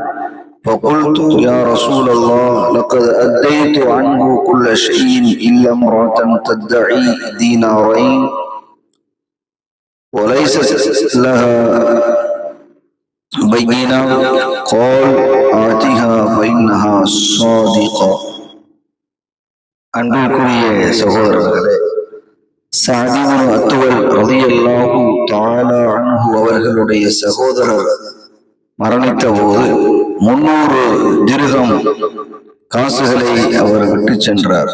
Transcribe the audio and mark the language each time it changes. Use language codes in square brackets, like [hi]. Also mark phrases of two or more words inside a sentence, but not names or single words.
[ar] فقلت: يا رسول الله، لقد أديت عنه كل شيء إلا امرأة تدعي دينارين وليست لها بينة. قال: آتها فإنها صادقة. [ta] அன்புக்குரிய சகோதரர்களே, சஅத் இப்னு அத்வல் [ar] رضي الله تعالى عنه [ta] அவர்களுடைய சகோதரர் மரணித்த போது 300 திர்ஹம் காசுகளை அவர் விட்டு சென்றார்.